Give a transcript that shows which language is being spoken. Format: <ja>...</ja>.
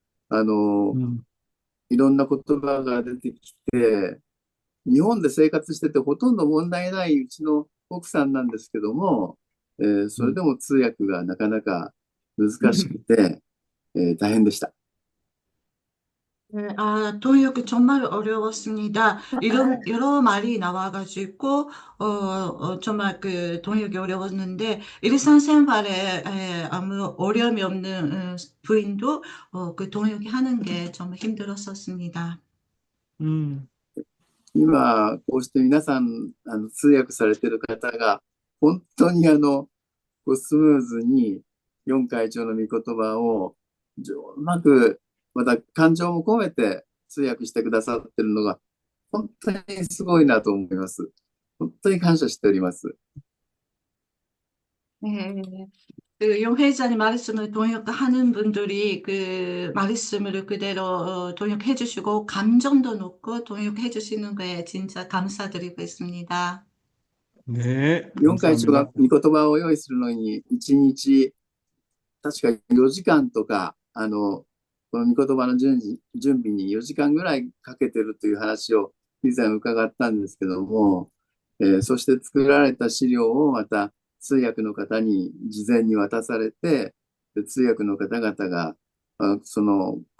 <ja>음, いろんな言葉が出てきて、日本で生活しててほとんど問題ないうちの奥さんなんですけども、それ 음. でも通訳がなかなか難しくて、大変でした。</ja> <ko>네, 통역이 정말 어려웠습니다. 여러 말이 나와가지고, 정말 통역이 어려웠는데, 일상생활에 아무 어려움이 없는 부인도 통역이 하는 게 정말 힘들었었습니다. 음,</ko> <ja>今、こうして皆さん、通訳されてる方が、本当にスムーズに4会長の御言葉をうまく、また感情も込めて通訳してくださってるのが、本当にすごいなと思います。本当に感謝しております。</ja> <ko>네. 용 회장님 말씀을 통역하는 분들이 말씀을 그대로 통역해 주시고, 감정도 놓고 통역해 주시는 거에 진짜 감사드리고 있습니다. 네,</ko> <ja>4会長が</ja> <ko>감사합니다.</ko> <ja>御言葉を用意するのに、1日、確か4時間とか、この御言葉の準備に4時間ぐらいかけてるという話を以前伺ったんですけども、そして作られた資料をまた通訳の方に事前に渡されて、通訳の方々が、この</ja>